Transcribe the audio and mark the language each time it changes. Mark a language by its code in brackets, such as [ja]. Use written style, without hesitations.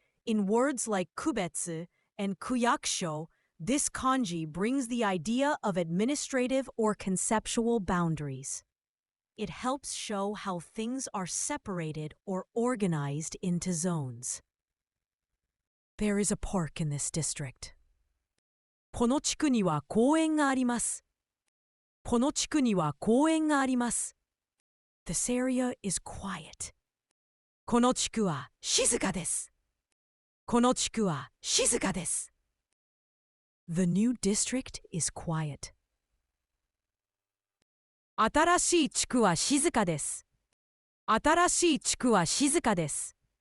[en] In words like kubetsu and kuyakusho, this kanji brings the idea of administrative or conceptual boundaries. It helps show how things are separated or organized into zones. There is a park in this district. [ja] この地区には公園があります。この地区には公園があります。 [en] This area is quiet. [ja] この地区は静かです。この地区は静かです。 [en] The new district is quiet. [ja] 新しい地区は静かです。新しい地区は静かです。